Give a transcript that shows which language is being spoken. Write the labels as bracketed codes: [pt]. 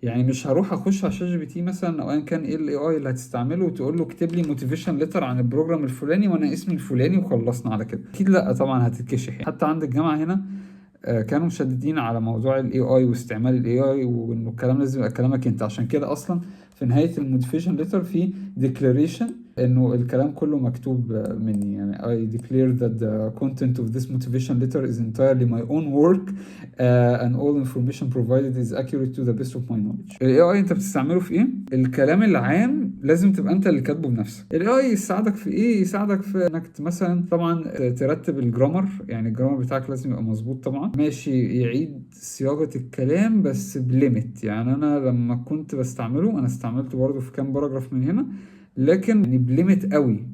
[ar] يعني مش هروح اخش على شات جي بي تي مثلا او ايا كان ايه الاي اي اللي هتستعمله وتقول له اكتب لي موتيفيشن ليتر عن البروجرام الفلاني وانا اسمي الفلاني وخلصنا على كده. اكيد لا طبعا، هتتكشف يعني. حتى عند الجامعه هنا كانوا مشددين على موضوع الاي اي واستعمال الاي اي، وانه الكلام لازم يبقى كلامك انت. عشان كده اصلا في نهايه الموتيفيشن ليتر في declaration انه الكلام كله مكتوب مني. [en] يعني I declare that the content of this motivation letter is entirely my own work and all information provided is accurate to the best of my knowledge. [ar] ال AI انت بتستعمله في ايه؟ الكلام العام لازم تبقى انت اللي كاتبه بنفسك. ال AI يساعدك في ايه؟ يساعدك في انك مثلا طبعا ترتب الجرامر، يعني الجرامر بتاعك لازم يبقى مظبوط طبعا. ماشي، يعيد صياغة الكلام بس بليمت. يعني انا لما كنت بستعمله انا استعملته برضه في كام باراجراف من هنا، لكن يعني بليمت قوي.